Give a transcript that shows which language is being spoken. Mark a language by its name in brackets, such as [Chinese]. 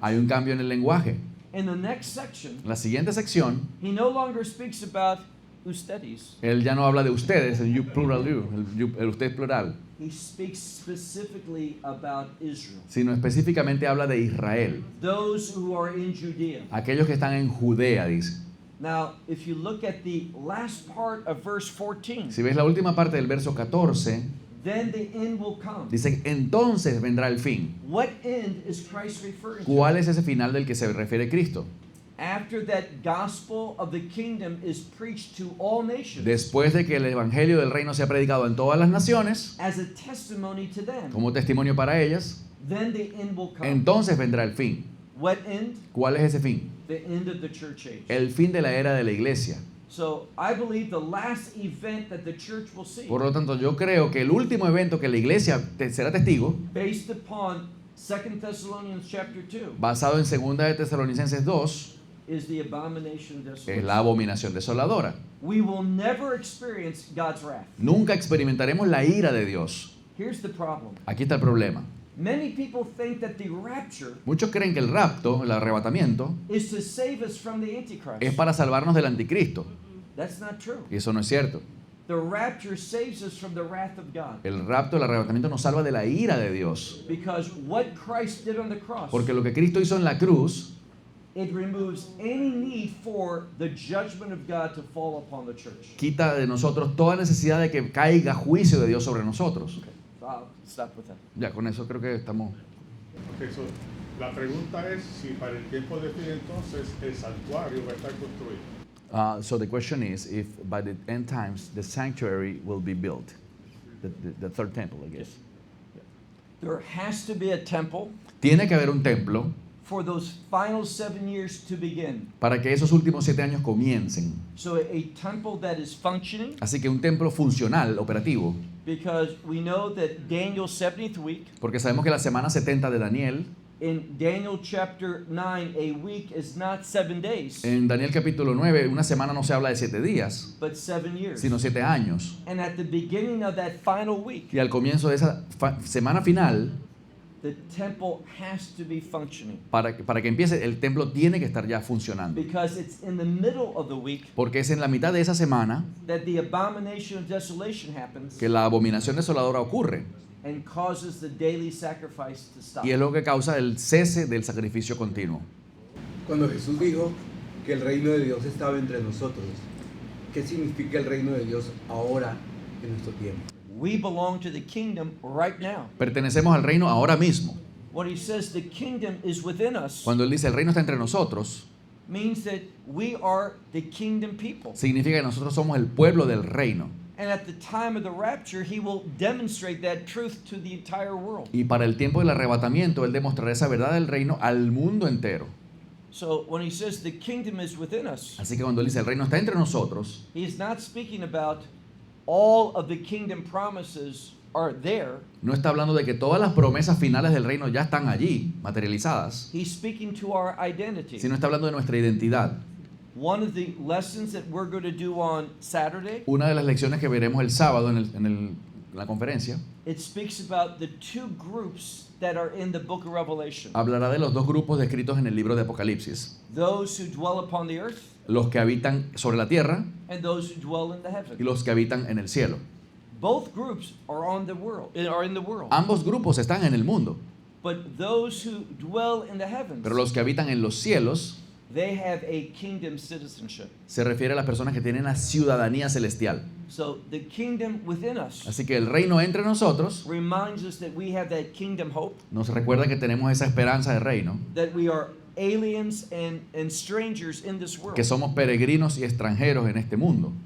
[Spanish] hay un cambio en el lenguaje. [English] In the next section, [Spanish] En la siguiente sección, [English] he no longer speaks about ustedes. [Spanish] él ya no habla de ustedes, el [English] you plural you, [Spanish] el usted plural, [English] He speaks specifically about Israel, [Spanish] sino específicamente habla de Israel, [English] those who are in Judea. [Spanish] aquellos que están en Judea, dice. [English] Now, if you look at the last part of verse 14, [Spanish] Si ves la última parte del verso 14, [English] then the end will come. [Spanish] dice, entonces vendrá el fin. [English] What end is Christ referring to? [Spanish] ¿Cuál es ese final del que se refiere Cristo? [English] After that gospel of the kingdom is preached to all nations [Spanish] Después de que el evangelio del reino sea predicado en todas las naciones, [English] as a testimony to them, [Spanish] como testimonio para ellas, [English] then the end will come. [Spanish] entonces vendrá el fin. [English] What end? [Spanish] ¿Cuál es ese fin? [English] The end of the church age. [Spanish] El fin de la era de la iglesia. [English] So I believe the last event that the church will see, [Spanish] Por lo tanto, yo creo que el último evento que la iglesia será testigo, [English] based upon 2 Thessalonians chapter 2, [Spanish] basado en 2 de Tesalonicenses 2, [English] is the abomination of [Spanish] es [English] desolation. [Spanish] la abominación desoladora. [English] We will never experience God's wrath. [Spanish] Nunca experimentaremos la ira de Dios. [English] Here's the problem. [Spanish] Aquí está el problema. [English] Many people think that the rapture [Spanish] Muchos creen que el rapto, el arrebatamiento, [English] is to save us from the Antichrist. [Spanish] es para salvarnos del anticristo. [English] That's not true. [Spanish] Y eso no es cierto. [English] The rapture saves us from the wrath of God. [Spanish] El rapto, el arrebatamiento nos salva de la ira de Dios. [English] Because what Christ did on the cross, [Spanish] Porque lo que Cristo hizo en la cruz, [English] it removes any need for the judgment of God to fall upon the church. [Spanish] quita de nosotros toda necesidad de que caiga juicio de Dios sobre nosotros. [English] So I'll stop with that. [Spanish] Ya, con eso creo que estamos... Ok, so, la pregunta es si para el tiempo de fin entonces el santuario va a estar construido. [English] So the question is if by the end times the sanctuary will be built, the third temple, I guess. There has to be a temple [Spanish] Tiene que haber un templo [English] for those final 7 years to begin. [Spanish] para que esos últimos 7 años comiencen. [English] So a temple that is functioning, [Spanish] Así que un templo funcional, operativo, [English] because we know that Daniel's 70th week, [Spanish] porque sabemos que la semana 70 de Daniel, [English] in Daniel chapter 9, a week is not 7 days, [Spanish] en Daniel capítulo 9, una semana no se habla de 7 días, [English] but 7 years. [Spanish] sino 7 años. [English] And at the beginning of that final week, [Spanish] Y al comienzo de esa semana final, [English] the temple has to be functioning, [Spanish] para que empiece, el templo tiene que estar ya funcionando. [English] because it's in the middle of the week [Spanish] Porque es en la mitad de esa semana [English] that the abomination of desolation happens [Spanish] que la abominación desoladora ocurre. [English] and causes the daily sacrifice to stop. [Spanish] Y es lo que causa el cese del sacrificio continuo. Cuando Jesús dijo que el reino de Dios estaba entre nosotros, ¿qué significa el reino de Dios ahora en nuestro tiempo? [English] We belong to the kingdom right now. [Spanish] Pertenecemos al reino ahora mismo. [English] When he says the kingdom is within us, [Spanish] Cuando él dice el reino está entre nosotros, [English] means that we are the kingdom people. [Spanish] significa que nosotros somos el pueblo del reino. [English] And at the time of the rapture, he will demonstrate that truth to the entire world. [Spanish] Y para el tiempo del arrebatamiento, él demostrará esa verdad del reino al mundo entero. [English] So when he says the kingdom is within us, [Spanish] Así que cuando él dice el reino está entre nosotros, [English] he's not speaking about all of the kingdom promises are there. [Spanish] no está hablando de que todas las promesas finales del reino ya están allí, materializadas, [English] He's speaking to our identity. [Spanish] sino está hablando de nuestra identidad. [English] One of the lessons that we're going to do on Saturday, [Spanish] Una de las lecciones que veremos el sábado en la conferencia [English] it speaks about the two groups that are in the book of Revelation. [Spanish] hablará de los dos grupos descritos en el libro de Apocalipsis. [English] Those who dwell upon the earth [Spanish] Los que habitan sobre la tierra [English] and those who dwell in the [Spanish] y [English] heaven. [Spanish] los que habitan en el cielo. [English] Both groups are in the world. [Spanish] Ambos grupos están en el mundo, [English] But those who dwell in the heavens, [Spanish] pero los que habitan en los cielos, [English] they have a kingdom citizenship. [Spanish] Se refiere a las personas que tienen la ciudadanía celestial. [English] So the kingdom within us [Spanish] Así que el reino entre nosotros [English] reminds us that we have that kingdom hope, [Spanish] nos recuerda que tenemos esa esperanza de reino, [English] that we are aliens and strangers in this world, [Spanish] que somos peregrinos y extranjeros en este mundo,